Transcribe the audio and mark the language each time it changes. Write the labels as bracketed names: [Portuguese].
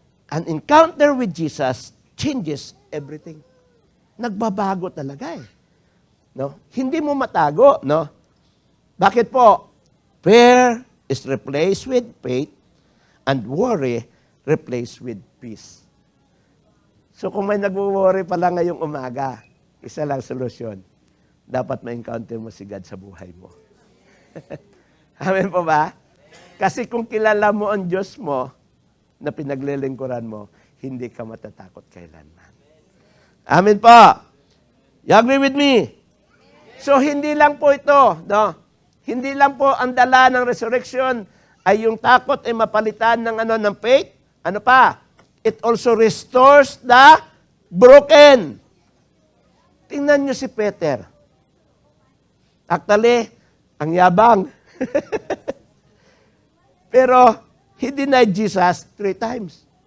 [English] An encounter with Jesus changes everything. [Filipino] Nagbabago talaga eh. No? Hindi mo matago, no? Bakit po? [English] Fear is replaced with faith and worry replaced with peace. [Filipino] So kung may nag-worry pala ngayong umaga, isa lang solusyon. Dapat ma-encounter mo si God sa buhay mo. Amen po ba? Kasi kung kilala mo ang Diyos mo na pinaglilingkuran mo, hindi ka matatakot kailanman. Amen po. [English] You agree with me? [Filipino] So hindi lang po ito, no? Hindi lang po ang dala ng resurrection ay yung takot ay mapalitan ng faith. Ano pa? [English] It also restores the broken. [Filipino] Tingnan niyo si Peter. Actually, ang yabang. [English] Pero, he denied Jesus 3 times.